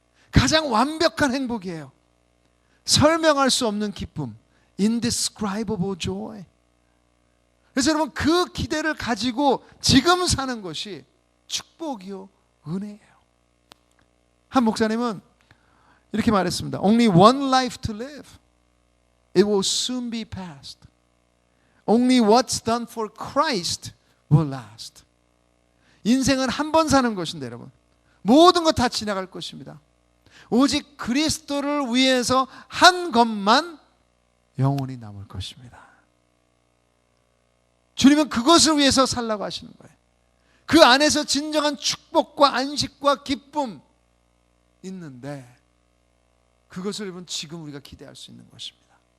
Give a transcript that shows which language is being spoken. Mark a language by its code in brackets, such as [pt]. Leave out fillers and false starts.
[ko] 가장 완벽한 행복이에요. 설명할 수 없는 기쁨, [en] indescribable joy. [ko] 그래서 여러분, 그 기대를 가지고 지금 사는 것이 축복이요 은혜예요. 한 목사님은 이렇게 말했습니다. [en] Only one life to live. It will soon be past. Only what's done for Christ will last. [ko] 인생은 한 번 사는 것인데 여러분, 모든 것 다 지나갈 것입니다. 오직 그리스도를 위해서 한 것만 영원히 남을 것입니다. 주님은 그것을 위해서 살라고 하시는 거예요. 그 안에서 진정한 축복과 안식과 기쁨 있는데, 그것을 여러분 지금 우리가 기대할 수 있는 것입니다.